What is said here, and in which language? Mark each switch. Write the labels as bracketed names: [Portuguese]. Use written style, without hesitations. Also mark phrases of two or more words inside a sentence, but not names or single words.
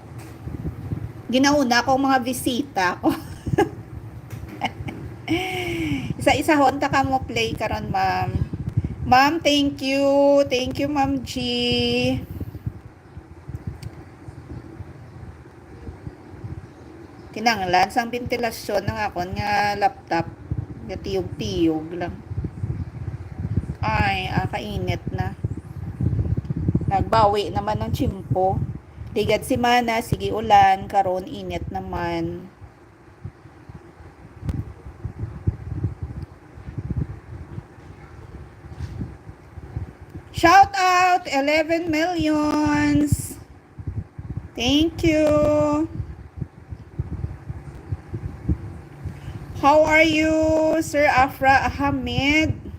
[Hiligaynon] Ginauna ko mga bisita ko. Isa-isa honta ka mo play karon, ma'am. Ma'am, [English] thank you. Thank you, Ma'am G. [Hiligaynon] Kinanglan sang ventilasyon ng akon nga laptop. Tiyog-tiyog lang. Ay, kainit na. Nagbawi naman ng tsimpo. Digad si Mana, sige ulan, karon init naman. [English] Shout out 11 millions. Thank you. How are you, Sir Afra Ahmed?